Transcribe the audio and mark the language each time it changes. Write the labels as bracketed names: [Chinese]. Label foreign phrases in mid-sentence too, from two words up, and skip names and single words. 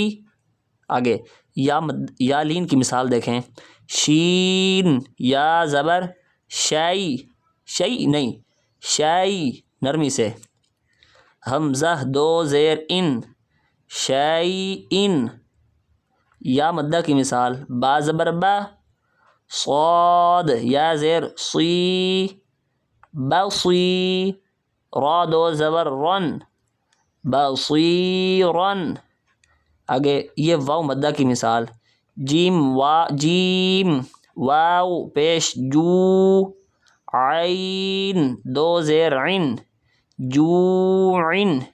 [Urdu] آگے یا لین کی مثال دیکھیں، شین یا زبر شائی، شئی نہیں شائی، نرمی سے۔ حمزہ دو زیر ان، شائی ان۔ یا مدہ کی مثال، با زبر با، صاد یا زیر صی، بصی۔ را دو زبر رن، بصیرن۔ آگے یہ واو مدہ کی مثال، جیم واو پیش جو، عین دو زیر عن، جوعن۔